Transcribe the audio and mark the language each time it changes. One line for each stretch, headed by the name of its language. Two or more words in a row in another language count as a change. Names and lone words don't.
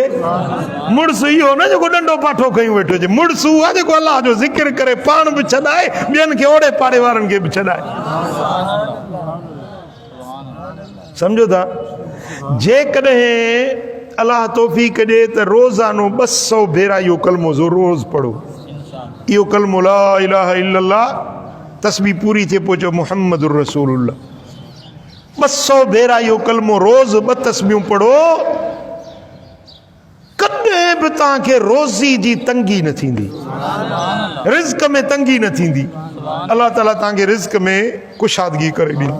Sindhi: मुड़ुसु इहो न जेको डंडो पाठो खयूं वेठो हुजे, मुड़ुसु उहो आहे जेको अलाह जो ज़िक्र करे, पाण बि छॾाए ॿियनि खे ओड़े पाड़े वारनि खे बि छॾाए। सम्झो था? जेकॾहिं अलाह तौफ़ीक़ ॾे त रोज़ानो 200 भेरा इहो कलमो रोज़ पढ़ो। इहो कलमो
Arabic: لا إله إلا الله
Sindhi: तस्बीह पूरी थिए पोइ चओ
Arabic: محمد رسول الله.
Sindhi: 200 भेरा इहो कलमो रोज़ 2 तस्बीहूं पढ़ो, कॾहिं बि तव्हांखे रोज़ी जी तंगी न थींदी, रिज़्क में तंगी न थींदी। अलाह ताला तव्हांखे रिज़्क में कुशादगी करे ॾींदो।